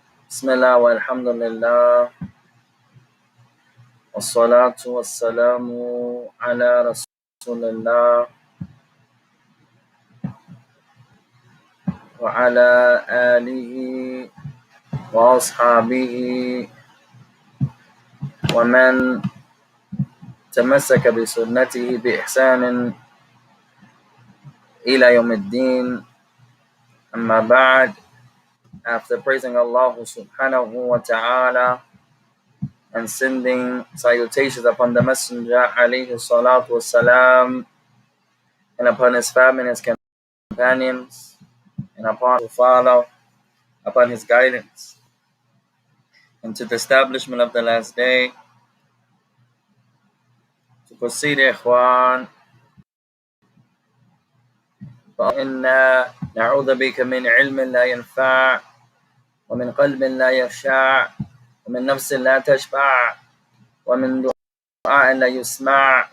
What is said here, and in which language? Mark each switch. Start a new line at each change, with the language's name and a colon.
Arabic: بسم الله والحمد لله والصلاة والسلام على رسول الله وعلى آله وأصحابه ومن تمسك بسنته بإحسان إلى يوم الدين. أما بعد,
English: after praising Allah subhanahu wa ta'ala and sending salutations upon the Messenger alayhi salatu wassalam, and upon his family and his companions, and upon who follow upon his guidance into the establishment of the last day, to proceed, ikhwan.
Arabic: فإنا نعوذ بك من علم لا ينفع ومن قلب لا يخشع ومن نفس لا تشبع ومن دعاء لا يسمع.